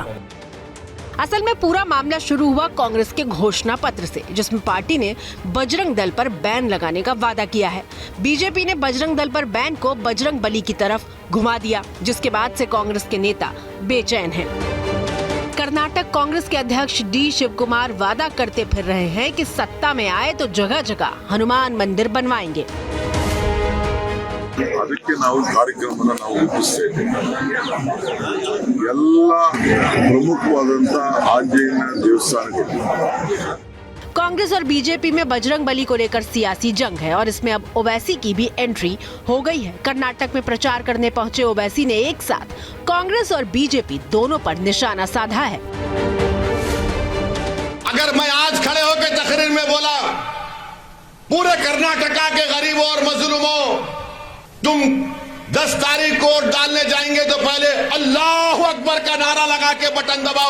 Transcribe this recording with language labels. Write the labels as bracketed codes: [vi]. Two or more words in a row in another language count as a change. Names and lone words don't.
[hi] असल में पूरा मामला शुरू हुआ कांग्रेस के घोषणा पत्र से, जिसमें पार्टी ने बजरंग दल पर बैन लगाने का वादा किया है। बीजेपी ने बजरंग दल पर बैन को बजरंग बली की तरफ घुमा दिया, जिसके बाद से कांग्रेस के नेता बेचैन हैं। कर्नाटक कांग्रेस के अध्यक्ष डी शिव कुमार वादा करते फिर रहे हैं कि सत्ता में आए तो जगह जगह हनुमान मंदिर बनवाएंगे। [kn] ಅದಕ್ಕೆ ನಾವು ಕಾರ್ಯಕ್ರಮನ ನಾವು ರೂಪಿಸ್ತಾ ಎಲ್ಲ ಪ್ರಮುಖವಾದಂತ ಆಂಜನೇಯ ದೇವಸ್ಥಾನಗಳು। [hi] कांग्रेस और बीजेपी में बजरंग बली को लेकर सियासी जंग है और इसमें अब ओवैसी की भी एंट्री हो गई है। कर्नाटक में प्रचार करने पहुंचे ओवैसी ने एक साथ कांग्रेस और बीजेपी दोनों पर निशाना साधा है। अगर मैं आज खड़े होकर तकरीर में बोला पूरे कर्नाटका के गरीबों और मजलूमों, तुम 10 तारीख को वोट डालने जाएंगे तो पहले [ar] الله أكبر [hi] का नारा लगा के बटन दबाओ।